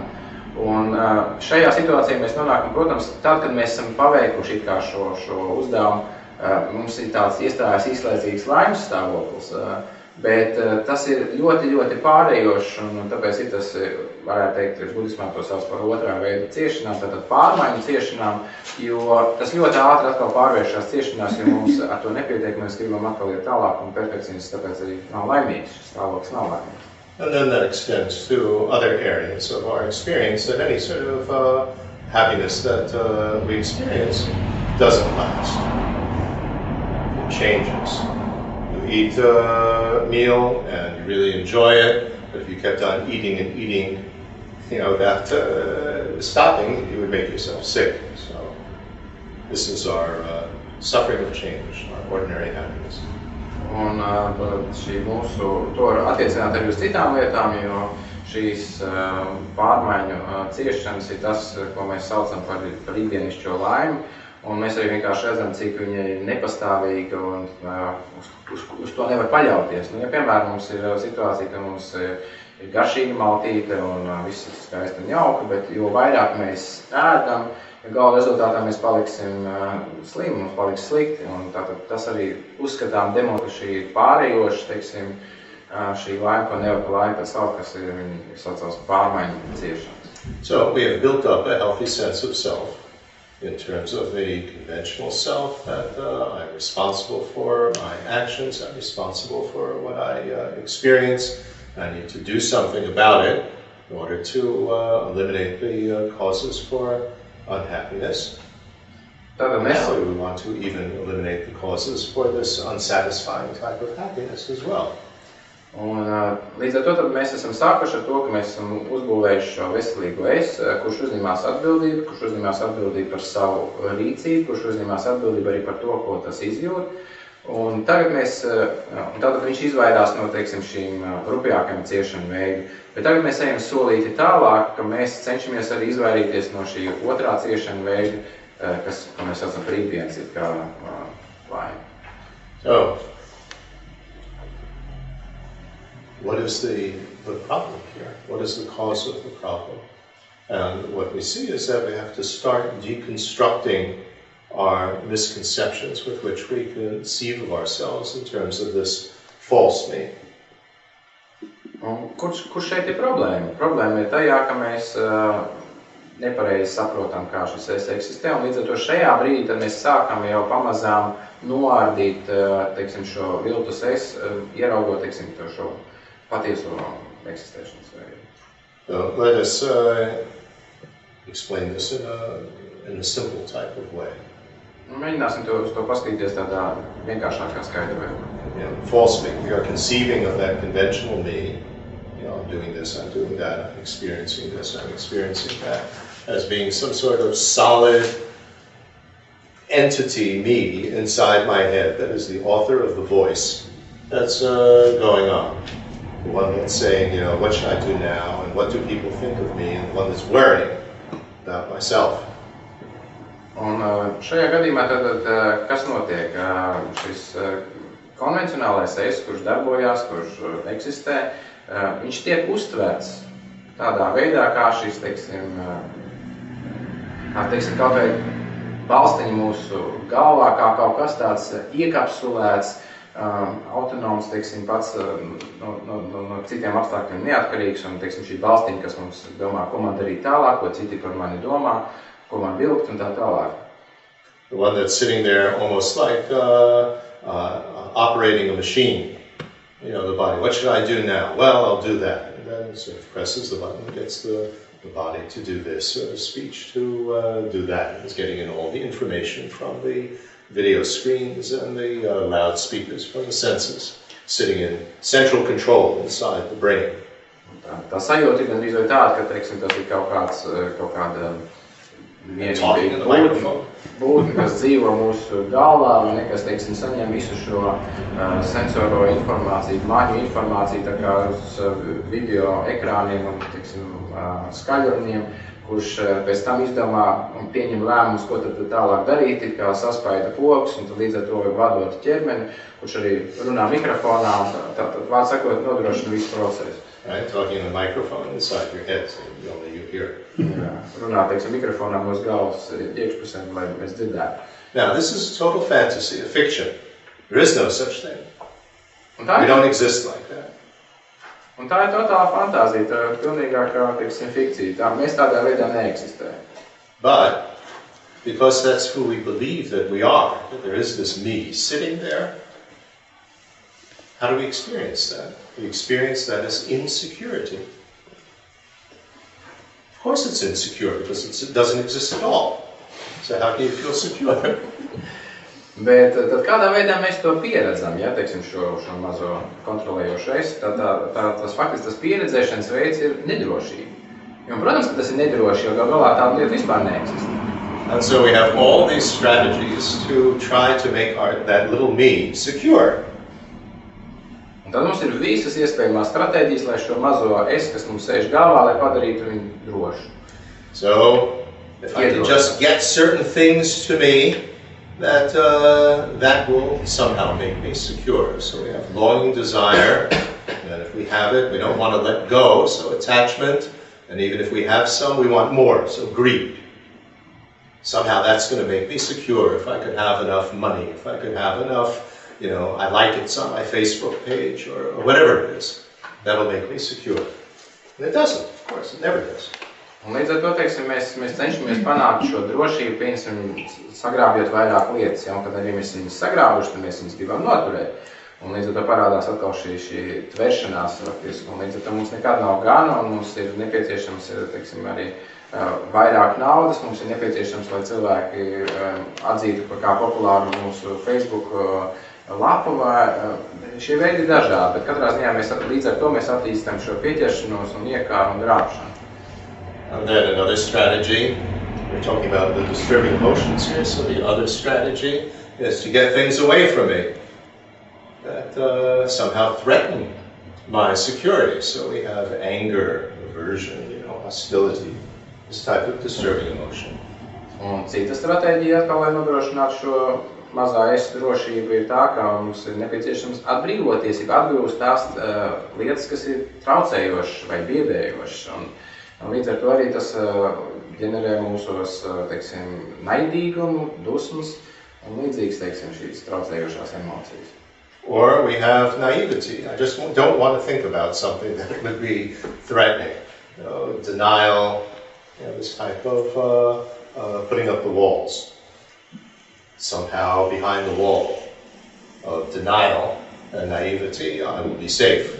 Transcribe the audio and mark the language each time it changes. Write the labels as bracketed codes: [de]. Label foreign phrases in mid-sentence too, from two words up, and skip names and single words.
[lv] Un šajā situācijā mēs nonākam, protams, tad, kad mēs esam paveikuši kā šo uzdevumu, mums ir tāds iestājās īslaicīgs laimes stāvoklis, bet tas ir ļoti, ļoti pārējošs, un tāpēc ir tas, varētu teikt, budismā to sauc par otrā veida ciešanām, tātad pārmaiņu ciešanām, jo tas ļoti ātri atkal pārvēršās ciešanās, jo mums ar to nepietiek, mēs gribam atkal iet tālāk, un perfekcionists tāpēc arī nav laimīgs, šis stāvoklis nav laimīgs. [en] And then that extends to other areas of our experience, that any sort of happiness that we experience doesn't last. It changes. You eat a meal and you really enjoy it, but if you kept on eating and eating, without stopping, you would make yourself sick. So this is our suffering of change, our ordinary happiness. [lv] Un šī mūsu, to attiecināt arī uz citām lietām, jo šīs pārmaiņu ciešanas ir tas, ko mēs saucam par ikdienišķo laimi. Un mēs arī vienkārši redzam, cik viņa ir nepastāvīga un uz to nevar paļauties. Nu, ja, piemēram, mums ir situācija, ka mums ir garšīga maltīte un viss ir skaisti un jauki, bet jo vairāk mēs ēdam, gala rezultātā mēs paliksim slimi, mums paliks slikti. Un tātad tas arī uzskatām demo, ka šī ir pārējoša, teiksim, šī laime, ko nevar pa laime pēc savu, kas ir viņa saucās pārmaiņu ciešanas. [en] So we have built up a healthy sense of self in terms of the conventional self that I'm responsible for my actions, I'm responsible for what I experience, I need to do something about it in order to eliminate the causes for unhappiness. Now we want to even eliminate the causes for this unsatisfying type of happiness as well. [lv] Un, līdz ar to tad mēs esam sākuši ar to, ka mēs esam uzbūvējuši šo veselīgo es, kurš uzņemās atbildību par savu rīcību, kurš uzņemās atbildību arī par to, ko tas izjūt. Un tagad tātad viņš izvairās no, teiksim, šīm rupjākajām ciešanu veidu. Bet tagad mēs ejam solīti tālāk, ka mēs cenšamies arī izvairīties no šī otrā ciešanu veidu, ko mēs saucam brīvdienas, ir kā laime. [en] So, what is the problem here? What is the cause of the problem? And what we see is that we have to start deconstructing our misconceptions with which we conceive of ourselves in terms of this false me. [lv] Kur šeit ir problēma? Problēma ir tajā, ka mēs nepareizi saprotam, kā šis es eksistē, un līdz ar to šajā brīdī tad mēs sākam jau pamazām noārdīt, teiksim, šo viltus es, ieraugot, teiksim, šo patieso eksistēšanas veidu. [en] Let us explain this in a simple type of way. [lv] Mēģināsim to paskatīties tādā vienkāršākā skaidra veidā. [en] False me. We are conceiving of that conventional me. I'm doing this, I'm doing that, I'm experiencing this, I'm experiencing that, as being some sort of solid entity, me, inside my head that is the author of the voice that's going on. The one that's saying, what should I do now, and what do people think of me, and the one that's worrying about myself. [lv] Un šajā gadījumā tad kas notiek? Šis konvencionālais es, kurš darbojās, kurš eksistē, viņš tiek uztverts tādā veidā, kā šis, teiksim, kaut vai balstiņi mūsu galvā, kā kaut kas tāds iekapsulēts, autonoms, teiksim, pats no citiem apstākļiem neatkarīgs, un, teiksim, šī balstiņa, kas mums domā, ko man darīt tālāk, ko citi par mani domā, ko man vilkt un tā tālāk. [en] The one that's sitting there almost like operating a machine. The body. What should I do now? Well, I'll do that. And then it sort of presses the button and gets the body to do this, the speech to do that. It's getting in all the information from the video screens and the loudspeakers from the senses, sitting in central control inside the brain. [lv] Tā sajūta ir gandrīz vai tāda, ka, teiksim, tas ir kaut kāda būtne, kas dzīvo mūsu galvā, un nekas, teiksim, saņem visu šo sensoro informāciju, maņu informāciju, tā kā uz video ekrāniem un, teiksim, skaļruniem, kurš pēc tam izdomā un pieņem lēmumus, ko tad tālāk darīt, ir kā saspaida pogas, un tad līdz ar to vadot ķermeni, kurš arī runā mikrofonā, un tad vārds sakot, nodrošina visu procesu. [en] Right, talking in a microphone inside your head, so only you hear it. [lv] Runā, teiksim, mikrofonā mūsu galvas iekšpusēm, lai mēs dzirdētu. [en] Now, this is a total fantasy, a fiction. There is no such thing. We don't exist like that. [lv] Un tā ir totāla fantāzija, tā ir pilnīgākā, teiksim, fikcija. Mēs tādā veidā neeksistējam. [en] But, because that's who we believe that we are, that there is this me sitting there, how do we experience that? We experience that as insecurity. Of course it's insecure, because it doesn't exist at all. So how can you feel secure? [lv] Bet tad kādā veidā mēs to pieredzam, ja, teiksim, šo mazo kontrolējošo es, tas faktiski tas pieredzēšanas veids ir nedrošība. Un, protams, ka tas ir nedroši, jo galā tāda lieta vispār neeksistē. [en] And so we have all these strategies to try to make that little me secure. [lv] Un tad mums ir visas iespējamās stratēģijas, lai šo mazo es, kas mums sēž galvā, lai padarītu viņu drošu. [en] So If I can just get certain things to me, that will somehow make me secure. So we have longing, desire, and if we have it, we don't want to let go, so attachment, and even if we have some, we want more, so greed. Somehow that's going to make me secure. If I could have enough money, if I could have enough, I like it's on my Facebook page, or whatever it is, that'll make me secure. And it doesn't, of course, it never does. [lv] Un līdz ar to, teiksim, mēs cenšamies panākt šo drošību, piemēram, sagrābjot vairāk lietas, ja, un kad arī mēs viņus sagrābuši, tad mēs viņus gribam noturēt. Un līdz ar to parādās atkal šī tveršanās, un līdz ar to mums nekad nav gana, un mums ir nepieciešams, teiksim, arī vairāk naudas, mums ir nepieciešams, lai cilvēki atzītu par kā populāru mūsu Facebook lapu, vai šie veidi ir dažādi, bet katrā ziņā mēs līdz ar to mēs attīstam šo pieķeršanos un iekāru un grābšanu. [en] And then another strategy, we're talking about the disturbing emotions here, so the other strategy is to get things away from me that somehow threaten my security. So we have anger, aversion, hostility, this type of disturbing emotion. [lv] Un cita stratēģija, kā lai nodrošinātu šo mazā es drošību, ir tā, ka mums ir nepieciešams atbrīvoties, atgūst tās lietas, kas ir traucējošas vai biedējošas. Un līdz ar to arī tas ģenerē mūsos, teiksim, naidīgumu, dusmas un līdzīgas, teiksim, šīs traucējošās emocijas. [en] Or we have naivety. I just don't want to think about something that would be threatening. Denial, this type of putting up the walls. Somehow behind the wall of denial and naivety, I will be safe.